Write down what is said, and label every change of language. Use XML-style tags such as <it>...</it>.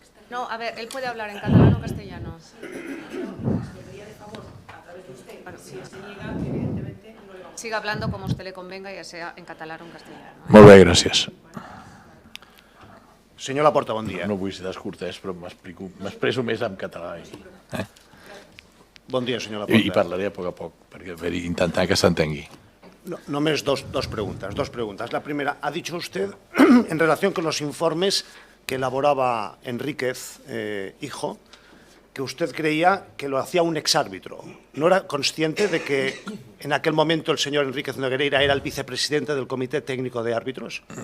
<es>No, a ver, él puede hablar en catalán o castellano. Sí. Pediría de favor, a través de usted, bueno, si se niega, evidentemente no le vamos a... Siga hablando como a usted le convenga, ya sea en catalán o en castellano.</es> <ca>Molt bé, gràcies. Senyor Laporta, bon dia. No vull ser descortès, però m'expreso més en català. Bon dia, senyor Laporta. I parlaré a poc, perquè per intentar que s'entengui. Només dos preguntas.</ca> <es>La primera, ha dicho usted, en relación con los informes que elaboraba Enríquez, hijo, que usted creía que lo hacía un exárbitro. ¿No era consciente de que en aquel momento el señor Enríquez Negreira era el vicepresidente del Comité Técnico de Árbitros?</es>